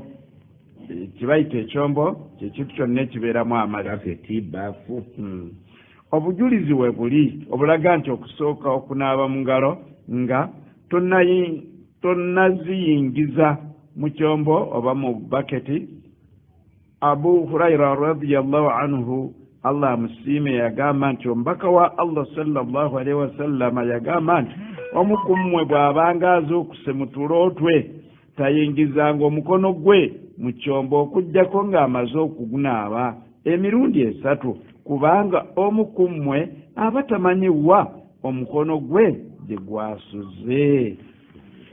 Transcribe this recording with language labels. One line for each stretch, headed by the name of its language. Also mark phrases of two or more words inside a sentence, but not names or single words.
Ganda: Kibayita ekyombo kyekintu kyonna ekibeeramu amazzi. Obujulizi we buli obulaga nti okusooka okunaaba mu ngalo nga tonnaziyingiza mu kyombo oba mu baketi. Abu Huraira
Arabic: رضي الله عنه
Ganda: Allah amusiime yagamba nti omubaka wa Allah
Arabic: صلى الله عليه وسلم
Ganda: yagamba nti omu ku mmwe bw'abanga azuukuse mu tulo twe tayingizanga omukono gwe mu kyombo okuggyako ng'amaze okugunaaba emirundi 3 kubanga omu ku mmwe aba tamanyiwa omukono gwe gye gwasuze.